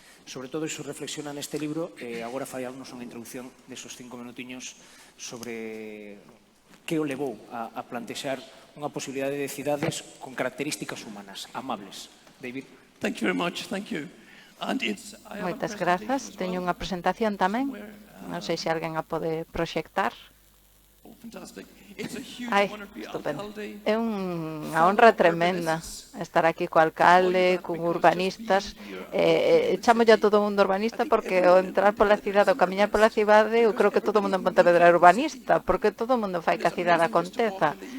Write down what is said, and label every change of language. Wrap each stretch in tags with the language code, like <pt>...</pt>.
<gl>Sobre todo, iso reflexiona neste libro, e agora faremos unha introducción desos 5 minutiños sobre que o levou a plantexar unha posibilidade de cidades con características humanas, amables. David.</gl> <en>Thank you very much. Thank you.</en> <gl>Moitas grazas. Teño unha presentación tamén. Non sei se alguén a pode proxectar. Ai, estupendo. É unha honra tremenda estar aquí co alcalde, con urbanistas. Chamolle a todo o mundo urbanista porque ao entrar pola cidade, ao camiñar pola cidade, eu creo que todo o mundo en Pontevedra é urbanista, porque todo o mundo fai que a cidade aconteza.</gl>